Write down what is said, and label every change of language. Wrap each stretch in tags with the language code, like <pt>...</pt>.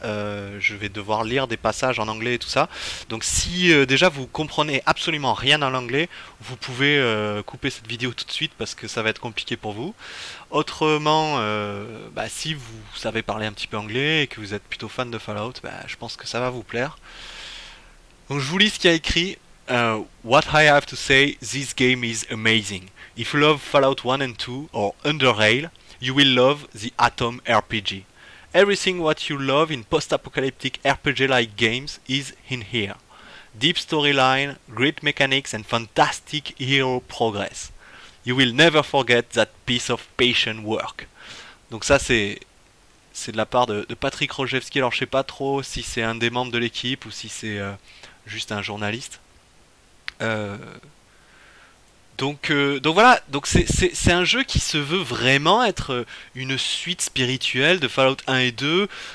<fr>Je vais devoir lire des passages en anglais et tout ça. Donc si déjà vous comprenez absolument rien en anglais, vous pouvez couper cette vidéo tout de suite parce que ça va être compliqué pour vous. Autrement, si vous savez parler un petit peu anglais et que vous êtes plutôt fan de Fallout, je pense que ça va vous plaire. Donc je vous lis ce qu'il y a écrit.</fr> <en>What I have to say, this game is amazing. If you love Fallout 1 and 2 or Underrail, you will love the Atom RPG. Everything what you love in post-apocalyptic RPG-like games is in here. Deep storyline, great mechanics and fantastic hero progress. You will never forget that piece of patient work.</en> <fr>Donc ça c'est de la part de Patrick Rojewski. Alors je sais pas trop si c'est un des membres de l'équipe ou si c'est juste un journaliste. Donc voilà, donc c'est un jeu qui se veut vraiment être une suite spirituelle de Fallout 1 et 2.</fr>